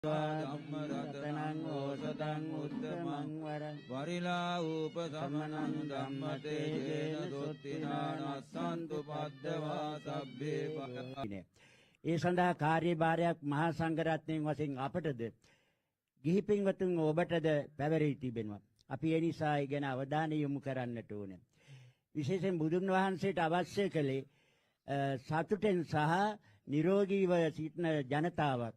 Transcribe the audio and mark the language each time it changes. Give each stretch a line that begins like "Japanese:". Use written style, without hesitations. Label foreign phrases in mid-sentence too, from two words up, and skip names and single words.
Pali: ධම්ම රතනං ඕසතං උත්තමං වරං වරිලා උපසමනං ධම්ම තේජේන සොත්තිනානස්සන්තු පද්දවා සබ්බේ පකතිනේ.
Sinhala: ඒ සඳහා කාර්යභාරයක් මහා සංඝරත්නයන් වශයෙන් අපටද ගිහි පින්වතුන් ඔබටද පැවරී තිබෙනවා. අපි ඒ නිසා ඒ ගැන අවධානය යොමු කරන්නට ඕනේ. විශේෂයෙන් බුදුන් වහන්සේට අවශ්‍ය කළේ සතුටෙන් සහ නිරෝගීව සිටින ජනතාවක්.